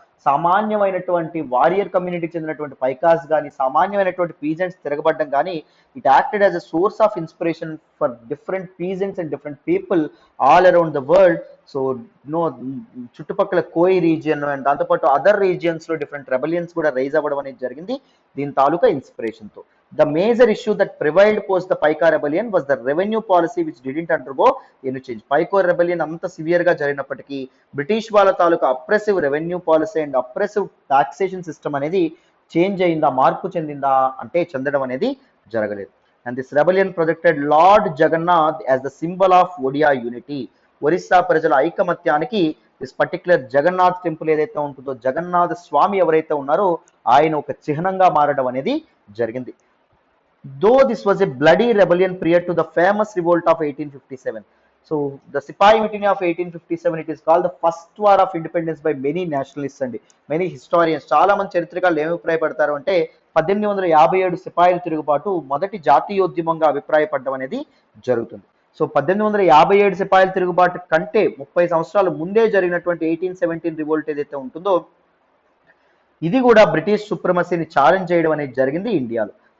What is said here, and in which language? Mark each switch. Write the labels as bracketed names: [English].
[Telugu] సామాన్యమైనటువంటి వారియర్ కమ్యూనిటీకి చెందినటువంటి పైకాస్ కానీ సామాన్యమైనటువంటి పీజెంట్స్ తిరగబడ్డం కానీ [English] It acted as a source of inspiration for different peasants and different people all around the world. [Telugu] So no చుట్టుపక్కల కోయి రీజియన్ అండ్ దాంతోపాటు అదర్ రీజియన్స్ లో డిఫరెంట్ రెబలియన్స్ కూడా రైజ్ అవ్వడం అనేది జరిగింది దీని తాలూకా ఇన్స్పిరేషన్ తో. [English] The major issue that prevailed post the Paika rebellion was the revenue policy which didn't undergo any change. [Telugu] Paiko rebellion అంత సివియర్ గా జరిగినప్పటికీ బ్రిటిష్ వాళ్ళ తాలూకా oppressive revenue policy and oppressive taxation system అనేది చేంజ్ అయిందా, మార్పు చెందిందా అంటే చెందడం అనేది జరగలేదు. [English] And this rebellion projected lord Jagannath as the symbol of Odia unity. [Telugu] Orissa ప్రజల ఐకమత్యానికి దిస్ పర్టికులర్ జగన్నాథ్ టెంపుల్ ఏదైతే ఉంటుందో, జగన్నాథ స్వామి ఎవరైతే ఉన్నారో ఆయన ఒక చిహ్నంగా మారడం అనేది జరిగింది. [English] Though this was a bloody rebellion prior to the famous revolt of 1857. So the Sipai Mutiny of 1857, it is called the first war of independence by many nationalists and many historians. [Telugu] చాలా మంది చరిత్రకారులు ఏమి అభిప్రాయపడతారు అంటే 1857 సిపాయిల తిరుగుబాటు మొదటి జాతీయోద్యమంగా అభిప్రాయపడడం అనేది జరుగుతుంది. సో 1857 సిపాయిల తిరుగుబాటు కంటే 30 సంవత్సరాల ముందే జరిగినటువంటి 1817 రివోల్ట్ ఏదైతే ఉంటుందో ఇది కూడా బ్రిటిష్ సుప్రమసీని ఛాలెంజ్ చేయడం అనేది జరిగింది ఇండియాలో.